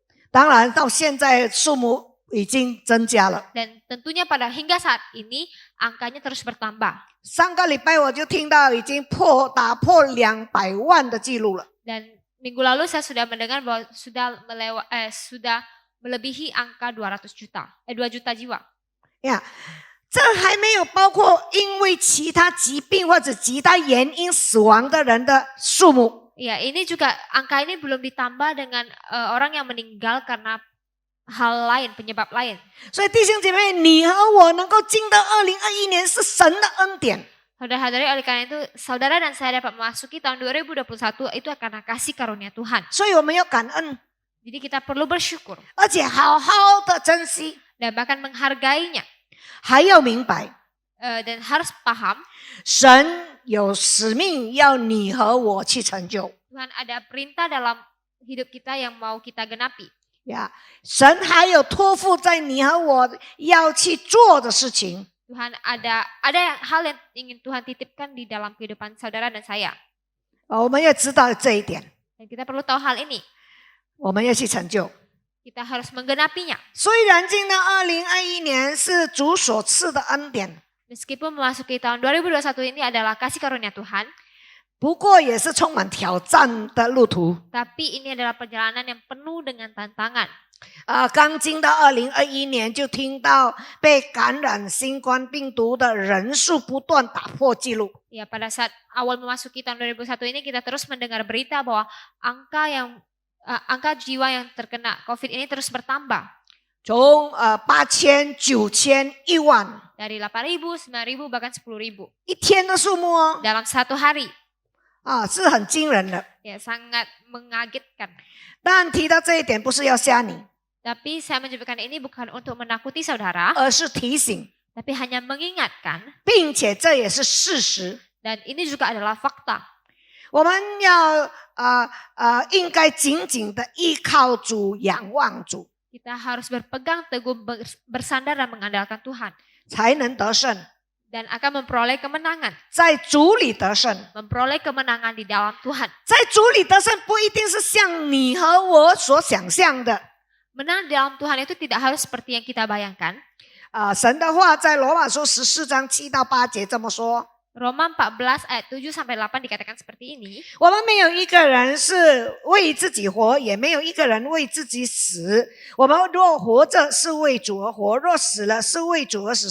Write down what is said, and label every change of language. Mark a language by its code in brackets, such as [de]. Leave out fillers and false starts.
[zh] 当然，到现在数目已经增加了。 [id] Dan tentunya hingga saat ini angkanya terus bertambah. [zh] 上个礼拜我就听到已经打破200万的记录了。 [id] Dan minggu lalu saya sudah mendengar bahwa sudah melebihi angka 200 juta, 2 juta jiwa. [zh] 呀，这还没有包括因为其他疾病或者其他原因死亡的人的数目。 [id] Ya, ini juga angka ini belum ditambah dengan orang yang meninggal karena hal lain, penyebab lain. [zh] 所以弟兄姐妹，你和我能够进到2021年是神的恩典。 [id] Saudara-saudari, oleh karena itu saudara dan saya dapat memasuki tahun 2021 itu karena kasih karunia Tuhan. [zh] 所以我们要感恩， [id] Jadi kita perlu bersyukur [zh] 而且好好的珍惜， [id] dan bahkan menghargainya [zh] 还要明白， [id] dan harus paham [zh] 神有使命要你和我去成就。 [id] Tuhan ada perintah dalam hidup kita yang mau kita genapi. [zh] 呀，神还有托付在你和我要去做的事情。 [id] Tuhan ada hal yang ingin Tuhan titipkan di dalam kehidupan saudara dan saya. [zh] 我们要知道这一点， [id] Dan kita perlu tahu hal ini. [zh] 我们要去成就。 [id] Kita harus menggenapinya. [zh] 虽然进到2021年是主所赐的恩典， [id] Meskipun memasuki tahun 2021 ini adalah kasih karunia Tuhan, [zh] 不过也是充满挑战的路途。 [id] tapi ini adalah perjalanan yang penuh dengan tantangan. [zh] 刚进到2021年，就听到被感染新冠病毒的人数不断打破纪录。 [id] Ya, pada saat awal memasuki tahun 2021 ini kita terus mendengar berita bahwa angka jiwa yang terkena COVID ini terus bertambah. [zh] 从8000、9000、10000， [id] Dari 8.000, 9.000, bahkan 10.000. [zh] 一天的数目哦， [id] Dalam satu hari. [zh] 是很惊人的。 [id] Ya, sangat mengagetkan. [zh] 但提到这一点，不是要吓你， [id] Tapi saya menyebutkan ini bukan untuk menakuti saudara, [zh] 而是提醒， [id] tapi hanya mengingatkan. [zh] 并且这也是事实。 [id] Dan ini juga adalah fakta. [zh] 我们要应该紧紧的依靠主，仰望主， [id] Kita harus berpegang teguh, bersandar dan mengandalkan Tuhan. [zh] 才能得胜， [id] Dan akan memperoleh kemenangan. [zh] 在主里得胜。 [id] Memperoleh kemenangan di dalam Tuhan. [zh] 在主里得胜不一定是像你和我所想象的。 [id] Menang di dalam Tuhan itu tidak harus seperti yang kita bayangkan. [zh] 神的话在罗马书14章7到8节这么说。 [id] Roma 14 ayat 7 sampai 8 dikatakan seperti ini. [zh] 我们没有一个人是为自己活，也没有一个人为自己死。我们若活着是为主而活，若死了是为主而死。